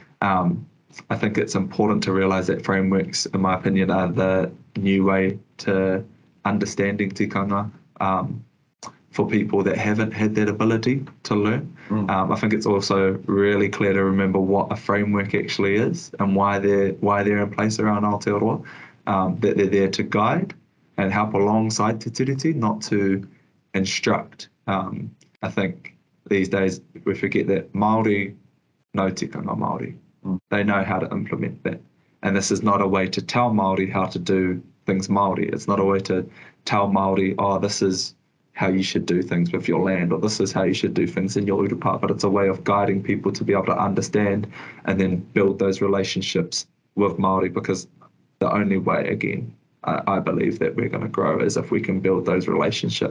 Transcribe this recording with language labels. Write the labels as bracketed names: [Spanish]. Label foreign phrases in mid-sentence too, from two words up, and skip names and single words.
[English] I think it's important to realise that frameworks, in my opinion, are the new way to understanding tikanga for people that haven't had that ability to learn. I think it's also really clear to remember what a framework actually is and why they're in place around Aotearoa, that they're there to guide and help alongside [Māori] te tiriti, [English] not to instruct. I think these days we forget that Māori know [Māori] tikanga Māori. [English] They know how to implement that. And this is not a way to tell Māori how to do things Māori. It's not a way to tell Māori, oh, this is how you should do things with your land, or this is how you should do things in your urupa, but it's a way of guiding people to be able to understand and then build those relationships with Māori, because the only way, again, I believe that we're going to grow is if we can build those relationships.